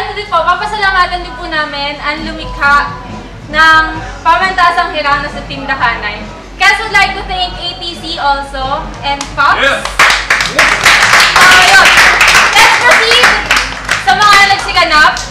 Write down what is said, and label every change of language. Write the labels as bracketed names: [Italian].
[Filipino] Papasalamatan din po namin ang lumikha ng pamantasang hirang na sa Team Dahanay. [English] Guys, would like to thank ATC also and Fox. Yeah. [Filipino] Yun. [English] Let's proceed [Filipino] sa mga nagsiganap.